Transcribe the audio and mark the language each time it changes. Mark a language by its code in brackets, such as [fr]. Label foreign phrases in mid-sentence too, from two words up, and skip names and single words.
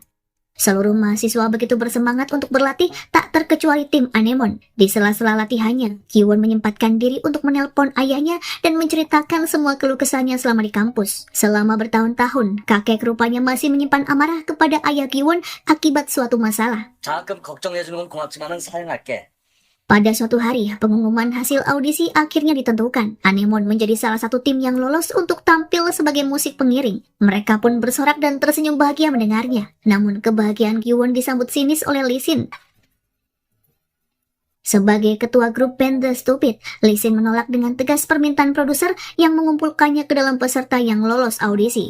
[id] Seluruh mahasiswa begitu bersemangat untuk berlatih, tak terkecuali tim Anemon. Di sela-sela latihannya, Gi-won menyempatkan diri untuk menelpon ayahnya dan menceritakan semua keluh kesahnya selama di kampus. Selama bertahun-tahun, kakek rupanya masih menyimpan amarah kepada ayah Gi-won akibat suatu masalah. [ko] 가끔 걱정해주는 건 고맙지만은 사양할게. [id] Pada suatu hari, pengumuman hasil audisi akhirnya ditentukan. Anemon menjadi salah satu tim yang lolos untuk tampil sebagai musik pengiring. Mereka pun bersorak dan tersenyum bahagia mendengarnya. Namun kebahagiaan Gi-won disambut sinis oleh Lee Sin. Sebagai ketua grup band The Stupid, Lee Sin menolak dengan tegas permintaan produser yang mengumpulkannya ke dalam peserta yang lolos audisi.